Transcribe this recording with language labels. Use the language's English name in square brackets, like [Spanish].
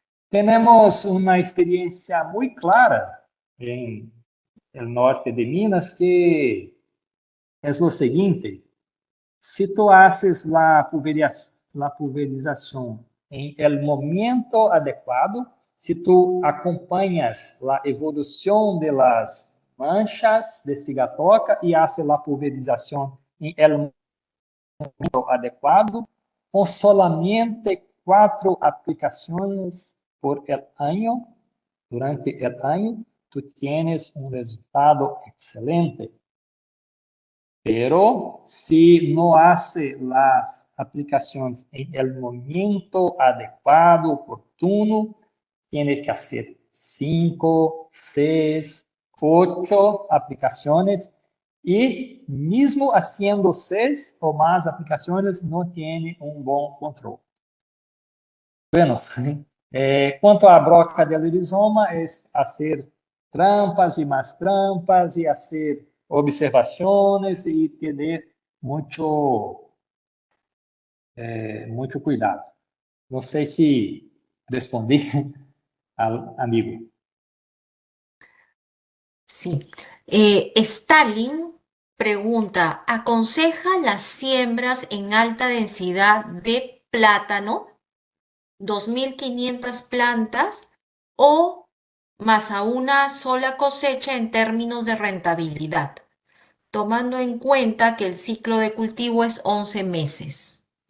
[Portuguese] Temos uma experiência muito clara no norte de Minas, que é o seguinte: [Spanish] se tu haces [Portuguese] a pulverização [Spanish] em el [Portuguese] momento adequado, se tu acompanhas a evolução [Spanish] de las manchas [Portuguese] de cigatoca e haces a pulverização em el momento adequado, com [Spanish] solamente [Portuguese] 4 aplicações [Spanish] por el año, durante el año, tu tienes un resultado excelente. Pero si no hace las aplicaciones en el momento adecuado, oportuno, tiene que hacer 5, 6, 8 aplicaciones, y mismo haciendo 6 o más aplicaciones, no tiene un buen control. [Portuguese] Bueno, quanto à broca [Spanish] del rizoma, [Portuguese] é fazer trampas e mais trampas, e fazer observações e ter muito cuidado. Não sei se respondi ao amigo. [Spanish] Sí. Stalin pregunta, ¿aconseja las siembras en alta densidad de plátano, 2.500 plantas, o más a una sola cosecha en términos de rentabilidad, tomando en cuenta que el ciclo de cultivo es 11 meses?